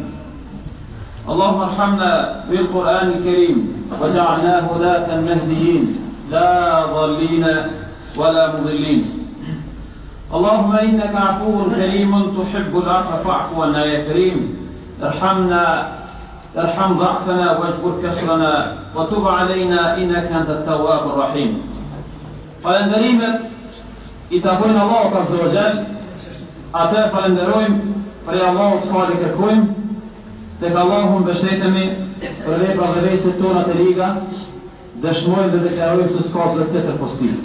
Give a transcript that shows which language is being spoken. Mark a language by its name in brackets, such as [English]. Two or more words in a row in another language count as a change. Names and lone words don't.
[Arabic] اللهم ارحمنا بالقرآن الكريم وجعلناه هداة مهديين لا ضالين ولا مضلين. اللهم إنك عفو كريم تحب العفو فاعف عنا يا كريم. ارحم ضعفنا واجبر كسرنا وتب علينا إنك أنت التواب الرحيم. [Albanian] Falenderimet I takojnë Allahut [Arabic] عز وجل, [Albanian] atë falenderojmë për Allahut falë kërkojmë, tek Allahu mbështetemi për veprat dhe veset tona të liga, dëshmojmë dhe deklarojmë se s'ka zot tjetër post tij.